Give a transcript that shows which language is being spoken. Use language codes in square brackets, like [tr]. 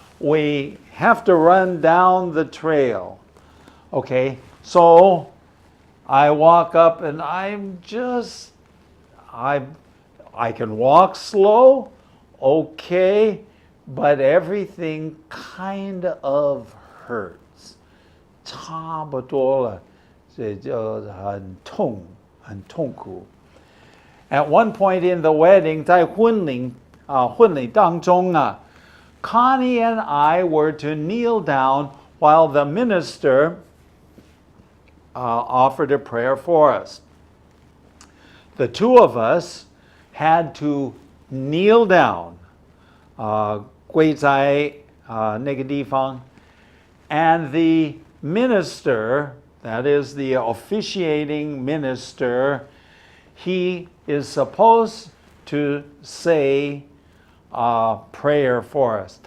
[en] We have to run down the trail. Okay, so I walk up and I can walk slow, okay, but everything kind of hurts. [zh] 差不多了，这就很痛，很痛苦。 [en] At one point in the wedding, [zh] 在婚礼当中啊 [en] Connie and I were to kneel down while the minister offered a prayer for us. The two of us had to kneel down, [zh] 跪在那个地方, [en] and the minister, that is the officiating minister, he is supposed to say a prayer for us.